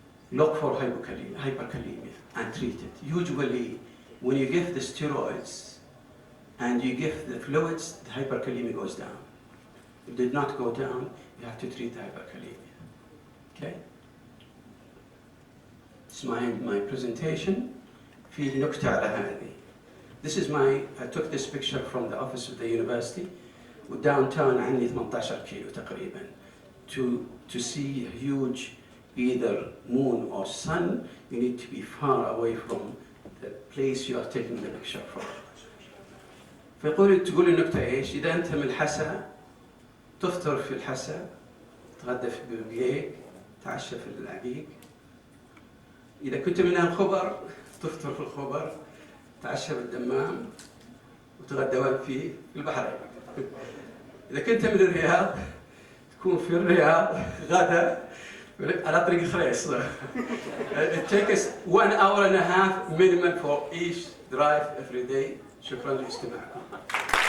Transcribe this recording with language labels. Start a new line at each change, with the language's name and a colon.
English: Look for hyperkalemia and treat it. Usually, when you give the steroids and you give the fluids, the hyperkalemia goes down. If it did not go down, you have to treat the hyperkalemia. Okay? It's my presentation.
Arabic: في نكتة على هذه.
English: This is I took this picture from the office of the university.
Arabic: Downtown عني 18 كيلو تقريبا.
English: To see a huge either moon or sun, you need to be far away from the place you are taking the picture from.
Arabic: تقول النكتة ايش؟ إذا أنت من الحسا تفطر في الحسا، تغدى في البقيق، تعشى في العقيق. إذا كنت من الخبر تفطر في الخبر، تعشى بالدمام، وتغدى وين فيه؟ في البحرين. إذا كنت من الرياض تكون في الرياض غدا على طريق خريص.
English: It takes 1 hour and a half minimum for each drive every day.
Arabic: شكرا لاستماعكم.